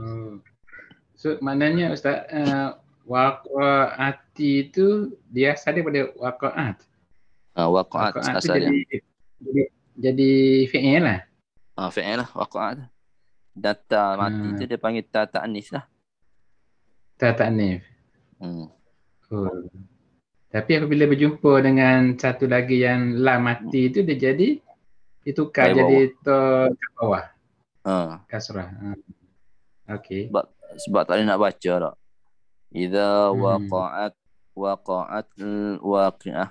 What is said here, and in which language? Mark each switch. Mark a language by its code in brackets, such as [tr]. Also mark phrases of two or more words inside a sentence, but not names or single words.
[ms] So maknanya Ustaz, waqa'ati itu dia asal daripada waqa'at. Waqa'at Waqa'at tu asalnya. jadi fi'il lah. Fi'il lah waqa'at. Data mati tu dia panggil [ar] تاء تأنيث [ms] lah. [ar] تاء تأنيف. [ms] Tapi apabila berjumpa dengan satu lagi yang lam mati itu dia jadi ditukar jadi ta kat bawah. Kasrah. Okey. Sebab tak boleh nak baca tak. [ar] إذا وقعت واقعة.